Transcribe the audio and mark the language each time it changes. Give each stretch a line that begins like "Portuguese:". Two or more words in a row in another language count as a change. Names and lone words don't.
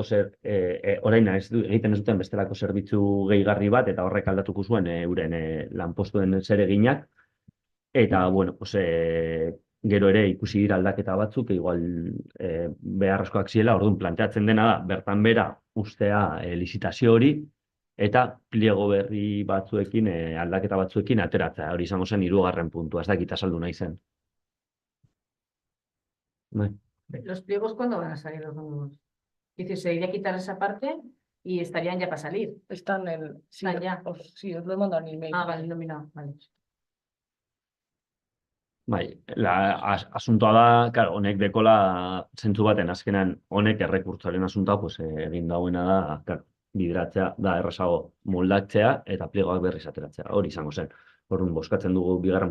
Basque: orain egiten ez duten bestelako zerbitzu gehigarri bat, eta horrek aldatuko zuen euren lanpostuen zereginak, eta
Spanish: bueno, pues,
Basque: gero ere ikusi dira aldaketa batzuk, igual beharrezkoak zirela, orduan planteatzen dena da, bertan bera ustea lizitazio hori, eta pliego berri batzuekin, aldaketa batzuekin ateratzea. Hori izango zen 3. puntua, ez dakit azaldu nahi zen. Bai.
Spanish: ¿Los pliegos cuándo van a salir los nuevos? Es decir, se iría a quitar esa parte y estarían ya para salir. Están sí, Están ya. Sí, os lo he mandado en el email. Ah, vale, no, mira, vale.
Basque: Bai, asuntoa da, claro, honek dekola zentzu baten azkenan honek errekurtsoaren asuntoa, pues, egin dauena da, claro, bideratzea da errazago moldatzea eta pliegoak berriz ateratzea. Hori izango zen. Orduan bozkatzen dugu 2.